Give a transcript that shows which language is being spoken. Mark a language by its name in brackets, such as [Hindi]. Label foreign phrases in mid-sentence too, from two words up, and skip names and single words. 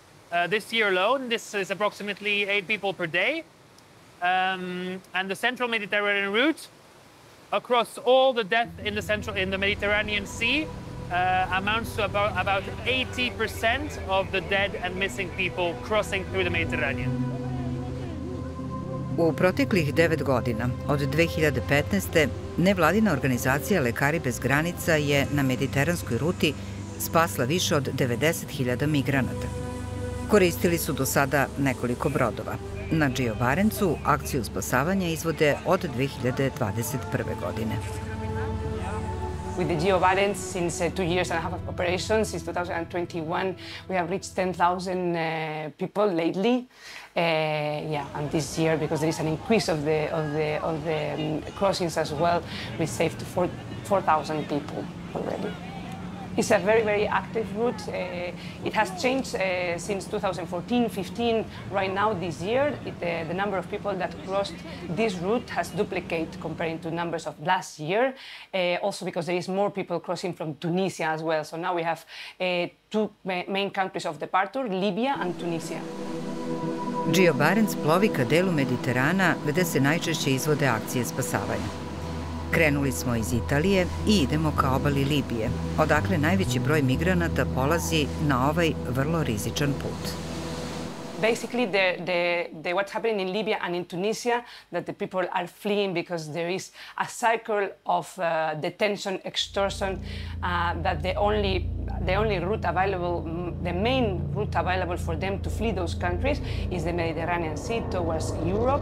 [English] This year alone, this is approximately 8 people per day. And the Central Mediterranean route, across all the death in the Mediterranean Sea, amounts to about 80% of the dead and missing people crossing through the Mediterranean. [Serbian] U proteklih 9 godina, od 2015. nevladina organizacija Lekari bez granica je na mediteranskoj ruti spasla više od 90.000 migranata. Koristili su do sada nekoliko brodova. Na Gio Barentsu akciju spasavanja izvode od 2021. godine. [English] With the Gio Barents, since 2 years and a half of operations, since 2021, we have reached 10,000 people lately. And this year, because there is an increase of the crossings as well, we saved 4,000 people already. It's a very, very active route. It has changed since 2014-15. Right now, this year, the number of people that crossed this route has duplicated comparing to numbers of last year. Also because there is more people crossing from Tunisia as well. So now we have 2 main countries of departure, Libya and Tunisia. [Serbian] Gio Barents plovi ka delu Mediterana gde se najčešće izvode akcije spasavanja. Krenuli smo iz Italije i idemo ka obali Libije, odakle najveći broj migranata polazi na ovaj vrlo rizičan put. [English] Basically, what's happening in Libya and in Tunisia, that the people are fleeing because there is a cycle of detention, extortion, that the only route available, the main route available for them to flee those countries is the Mediterranean Sea towards Europe.